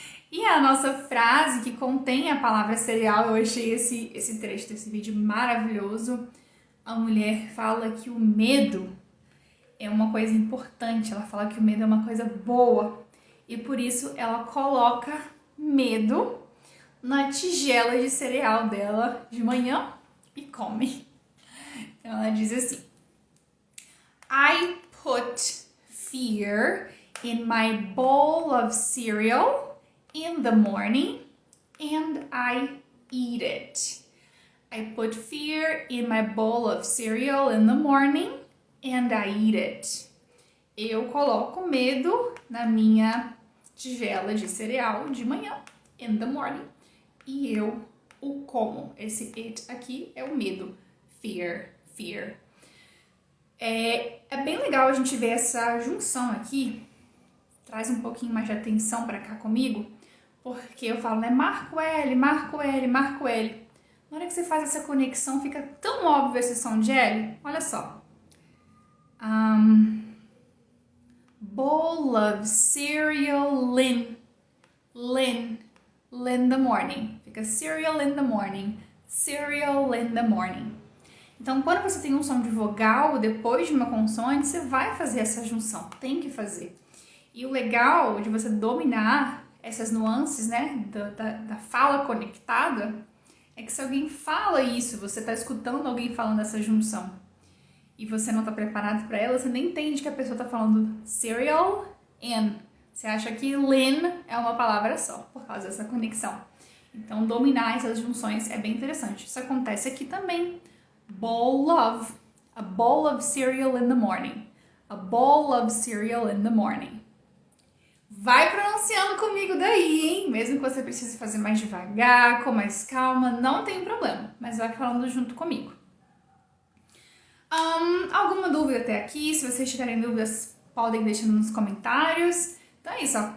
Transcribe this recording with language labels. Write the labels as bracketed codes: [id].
[pt] E a nossa frase que contém a palavra cereal, eu achei esse trecho desse vídeo maravilhoso. A mulher fala que o medo é uma coisa importante, ela fala que o medo é uma coisa boa. E por isso ela coloca medo na tigela de cereal dela de manhã e come. Então ela diz assim: [en] I put fear in my bowl of cereal in the morning and I eat it. I put fear in my bowl of cereal in the morning and I eat it. [pt] Eu coloco medo na minha tigela de cereal de manhã, [en] in the morning, [pt] e eu o como. Esse it aqui é o medo, fear. É bem legal a gente ver essa junção aqui, traz um pouquinho mais de atenção para cá comigo, porque eu falo, né, marco L. Na hora que você faz essa conexão, fica tão óbvio esse som de L. Olha só. Bowl [en] bowl of cereal in the morning. [pt] Fica [en] cereal in the morning. Cereal in the morning. [pt] Então, quando você tem um som de vogal depois de uma consoante, você vai fazer essa junção. Tem que fazer. E o legal de você dominar essas nuances, né, da fala conectada, é que se alguém fala isso, você está escutando alguém falando essa junção, e você não está preparado para ela, você nem entende que a pessoa está falando [en] cereal and. [pt] Você acha que lin é uma palavra só, por causa dessa conexão. Então, dominar essas junções é bem interessante. Isso acontece aqui também. [en] Bowl of. A bowl of cereal in the morning. A bowl of cereal in the morning. [pt] Vai pronunciando comigo daí, hein? Mesmo que você precise fazer mais devagar, com mais calma, não tem problema. Mas vai falando junto comigo. Alguma dúvida até aqui? Se vocês tiverem dúvidas, podem deixando nos comentários. Então é isso, ó.